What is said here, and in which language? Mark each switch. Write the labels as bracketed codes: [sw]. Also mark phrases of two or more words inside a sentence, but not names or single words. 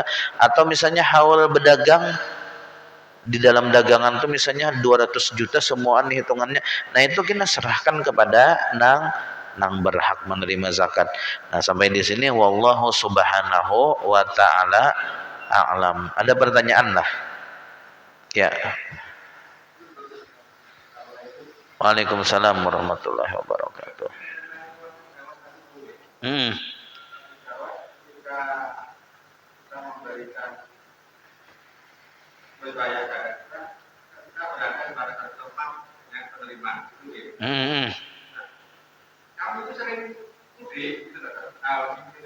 [id] Atau misalnya haul berdagang di dalam dagangan tuh misalnya 200 juta semuaan hitungannya, nah itu kita serahkan kepada nang berhak menerima zakat. Nah sampai di sini [ar] والله سبحانه وتعالى أعلم. [id] Ada pertanyaan lah ya. [ar] وعليكم السلام ورحمة الله وبركاته. [id] Kamu itu sering mudik gitu loh.